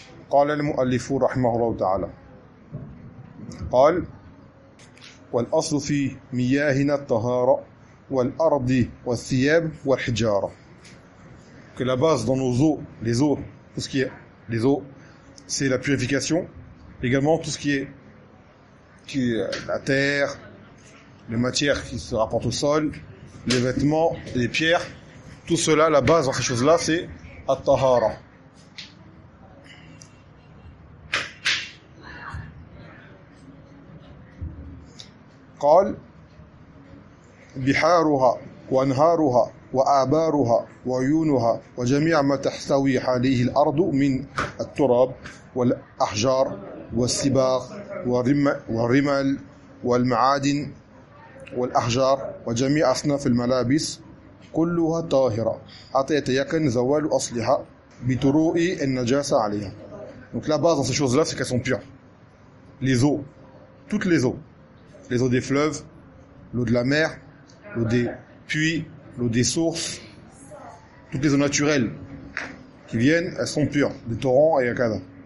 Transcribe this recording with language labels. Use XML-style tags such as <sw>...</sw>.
<ar>قال المؤلف رحمه الله تعالى، قال: والأصل في مياهنا الطهارة والأرض والثياب والحجارة.</ar> <fr>Que la base dans nos eaux, les eaux, tout ce qui est les eaux, c'est la purification. Également tout ce qui est la terre, les matières qui se rapportent au sol, les vêtements, les pierres. Tout cela, la base dans ces choses-là, c'est At-Tahara.</fr> <ar>قال بحارها وانهارها وآبارها وعيونها وجميع ما تحتوي عليه الأرض من التراب والأحجار والسباق والرمل والمعادن والأحجار وجميع أصناف الملابس كلها طاهرة حتى يتيقن زوال أصلها بتروء النجاسة عليها.</ar> <fr>Donc la base dans ces choses-là, c'est qu'elles sont pures. Les eaux, toutes les eaux des fleuves, l'eau de la mer, l'eau des puits, l'eau des sources, toutes les eaux naturelles qui viennent, elles sont pures, des torrents et akada.</fr>